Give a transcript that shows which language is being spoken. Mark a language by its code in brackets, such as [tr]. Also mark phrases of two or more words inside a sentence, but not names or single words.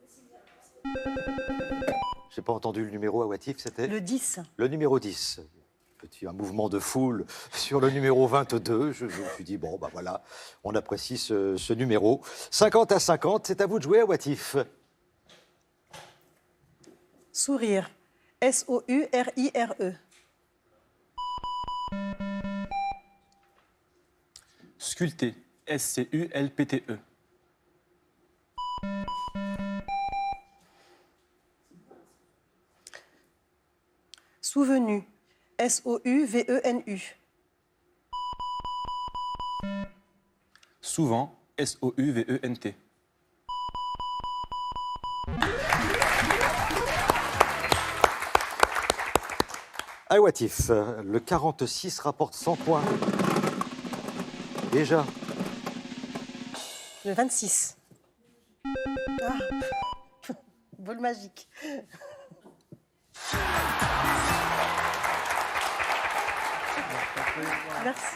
[fr] J'ai pas entendu le numéro Awatif, c'était Le 10. le numéro 10. un mouvement de foule sur le numéro 22. Je me suis dit, bon, bah voilà, on apprécie ce numéro. 50 à 50, c'est à vous de jouer, Awatif. Sourire. S-O-U-R-I-R-E. Sculpter. S-C-U-L-P-T-E. Souvenu. S-O-U-V-E-N-U. Souvent. S-O-U-V-E-N-T. Awatif, le 46 rapporte 100 points. Déjà. Le 26. Ah. Bol magique. Merci.